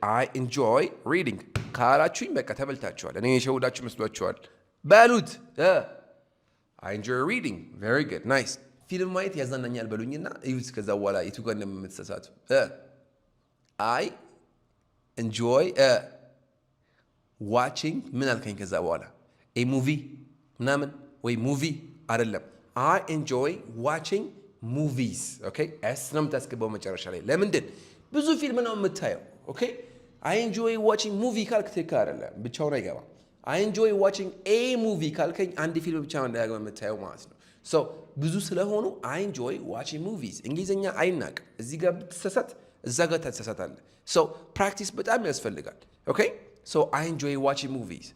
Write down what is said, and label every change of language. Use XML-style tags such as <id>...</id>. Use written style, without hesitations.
<en>I enjoy reading.</en> <am>ካላችሁኝ በቃ ተበልታችኋል። እኔ የሸውዳችሁ መስሏችኋል። በሉት።</am> <en>I enjoy reading. Very good. Nice.</en> <am>ፊልም ማየት ያዝናናኛል በሉኝና እዩት። ከዛ በኋላ የቱ ጋር እንደምትሳሳቱ።</am> <en>I enjoy watching</en> <am>ምን አልከኝ? ከዛ በኋላ</am> <en>a movie</en> <am>ምናምን ወይ</am> <en>movie</en> <am>አይደለም።</am> <en>I enjoy watching movies.</en> <am>ኦኬ ኤስ ነው የምታስገባው መጨረሻ ላይ። ለምንድን ብዙ ፊልም ነው የምታየው። ኦኬ</am> <en>I enjoy watching movie</en> <am>ካልክ ትክክል አይደለም፣ ብቻውን አይገባም።</am> <en>I enjoy watching a movie</en> <am>ካልከኝ አንድ ፊልም ብቻ ነው እንዳያገባ የምታየው ማለት ነው።</am> <en>so ብዙ ስለሆኑ I enjoy watching movies።</en> <am>እንግሊዝኛ አይናቅ። እዚህ ጋር ብትሳሳት እዛ ጋር ትሳሳታለህ።</am> <en>so practice</en> <am>በጣም ያስፈልጋል። ኦኬ</am> <en>so I enjoy watching movies.</en>